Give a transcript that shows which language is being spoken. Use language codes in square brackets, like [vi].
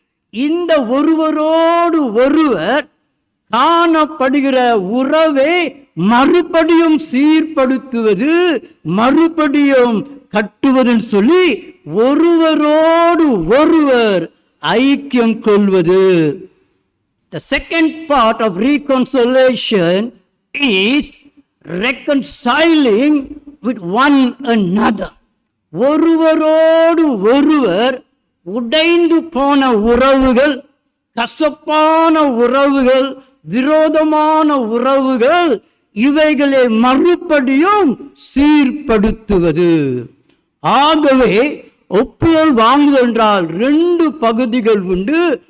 [ta] இந்த ஒருவரோடு ஒருவர் காணப்படுகிற உறவை மறுபடியும் சீர்படுத்துவது, மறுபடியும் கட்டுவதுன்னு சொல்லி ஒருவரோடு ஒருவர் ஐக்கியம் கொள்வது. [en] The second part of reconciliation is reconciling with one another. [ta] ஒருவரோடு ஒருவர் உடைந்து போன உறவுகள், கசப்பான உறவுகள், விரோதமான உறவுகள், இவைகளை மறுபடியும் சீர்படுத்துவது. ஆகவே ஒப்புதல் வாங்குதல் என்றால் இரண்டு பகுதிகள் உண்டு.